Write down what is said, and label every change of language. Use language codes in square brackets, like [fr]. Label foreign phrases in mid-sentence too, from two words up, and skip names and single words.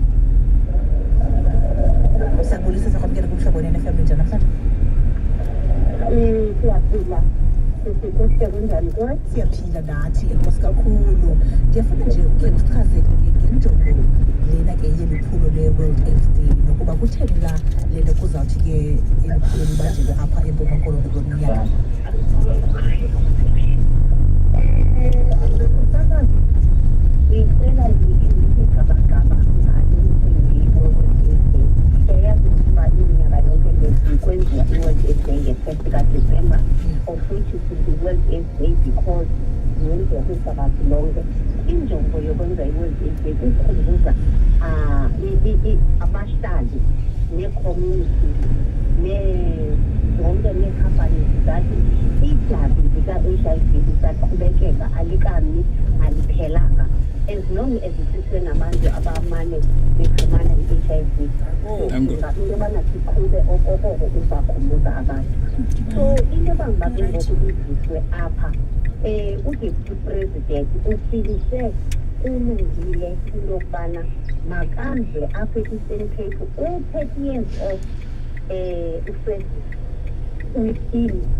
[xh] siyabulisa sikwamkele kuhlobo ne-FM njani namhlanje siyaphila kuhle kunjani kuwe siyaphila nathi enkosi kakhulu ndiyafuna nje uke usichaze ngenjongo lena ke yeli phulo le-World AIDS Day nokuba kutheni la lento kuzawuthi ke eli phulo libanjelwe apha eMpuma Koloni kulo mnyaka ngicela ngigabagaba ngayo eyazi ukuba iminyaka yonke kwenziwa i-World AIDS Day nge-1st kaDisemba [en] of which is the World AIDS Day because [xh] yenziwa kwihlabathi lonke. Injongo yokwenza i-World AIDS Day kukhumbuza abahlali ne-community zonke nee-companies zathi idabi lika-HIV lisaqhubekeka alikami aliphelanga [en] as long as [xh] siswe nabantu abamane befumana i-HIV into yobana siqhube okokoko uzakhumbuza abantu so into yoba ke ngoku iziswe apha uDeputy President ufilise kulungile into yokubana makamve apha e-Eastern Cape u- [en] 30 years of [xh] ufred within